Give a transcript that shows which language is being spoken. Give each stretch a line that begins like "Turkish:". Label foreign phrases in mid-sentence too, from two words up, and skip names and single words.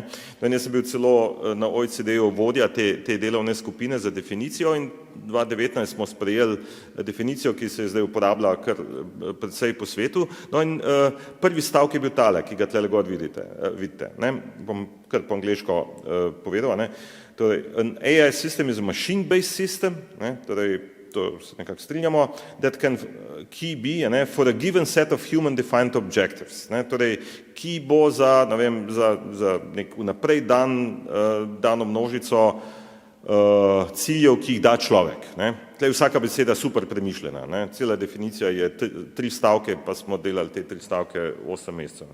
Slovenian: Jaz sem bil celo na OECD-ju vodja te delovne skupine za definicijo in 2019 smo sprejeli definicijo, ki se je zdaj uporablja kar precej po svetu. No in prvi stavek je bil tale, ki ga tlele gor vidite. Ne. Bom kar po angleško povedal. Ne. Torej,
English: an AI system is a machine-based system,
Slovenian: ne, torej, to se nekako strinjamo,
English: that can key be for a given set of human-defined objectives.
Slovenian: Ne, torej, ki bo za nek vnaprej dano množico ciljev, ki jih da človek. Ne. Tlej vsaka beseda super premišljena. Ne. Cela definicija je 3 stavke, pa smo delali te 3 stavke 8 mesecev.